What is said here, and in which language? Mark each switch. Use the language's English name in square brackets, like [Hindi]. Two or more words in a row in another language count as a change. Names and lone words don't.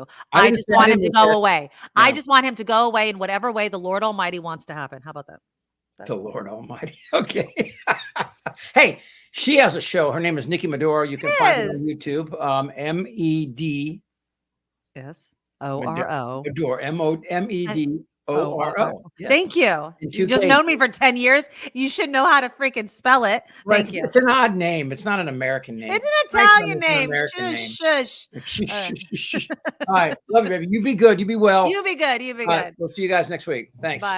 [English] I just want him to go away. Yeah. I just want him to go away in whatever way the Lord Almighty wants to happen. How about that? The Lord Almighty. Okay. Hey, she has a show. Her name is Nikki Medoro. You can find it on YouTube. MED. Yes. O-R-O. Medoro. M-O-M-E-D-O-R-O. Yes. Thank you. You've just known me for 10 years. You should know how to freaking spell it. Thank you. It's an odd name. It's not an American name. It's an Italian name. Shush. All right. Love you, baby. You be good. You be well. You be good. Right. We'll see you guys next week. Thanks.